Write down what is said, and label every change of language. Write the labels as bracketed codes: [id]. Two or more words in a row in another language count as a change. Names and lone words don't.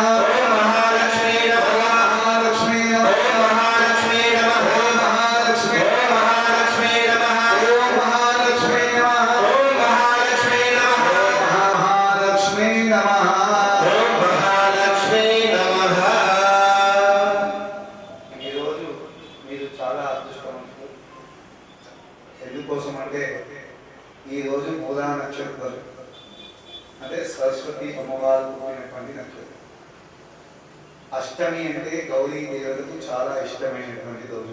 [sa] ओम महालक्ष्मी नमः महालक्ष्मी नमः ओम महालक्ष्मी नमः महालक्ष्मी ओम महालक्ष्मी नमः ओम महालक्ष्मी नमः ओम महालक्ष्मी नमः महालक्ष्मी नमः ओम महालक्ष्मी नमः [te] ఈ రోజు మీరు చాలా అదృష్టవంతులు. ఎందుకోసం అంటే ఈ రోజు మూలా నక్షత్రం అంటే సరస్వతి అమ్మవారు పుట్టినటువంటి నక్షత్రం. అష్టమి అంటే గౌరీ దేవతకు చాలా ఇష్టమైనటువంటి రోజు.